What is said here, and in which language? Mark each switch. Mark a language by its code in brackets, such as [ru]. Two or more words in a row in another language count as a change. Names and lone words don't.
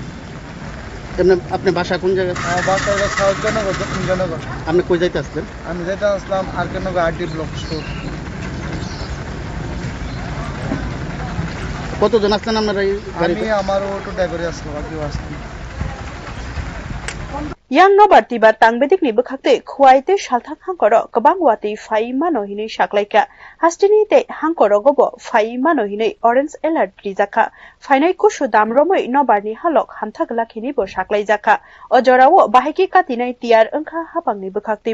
[bn] আপনি বাসা কোন জায়গায়? আমার বাসা হলো সাউথ জনগর দক্ষিণ জনগর। আপনি কই যাইতে আসলেন? আমি যাইতে আসলাম আর কেন [en] RD block store. [bn] কতজন আসলেন আপনারা এই গাড়িতে? আমি আমার অটো ড্রাইভারে আসলাম আর কেউ আসলাম। [trp] Yang nobar tiba tangbedik ni bekhakte khuaite shalthak hangkoro kabang wati fai mano hini shaklaika hastini te hangkoro gobo fai mano hini [en] orange alert [trp] rijaka fainai kushu damromoi nobar ni halok hamthak lakhini bo shaklai jaka ojorawo bahiki katinai tiar angkha hapang ni bekhakte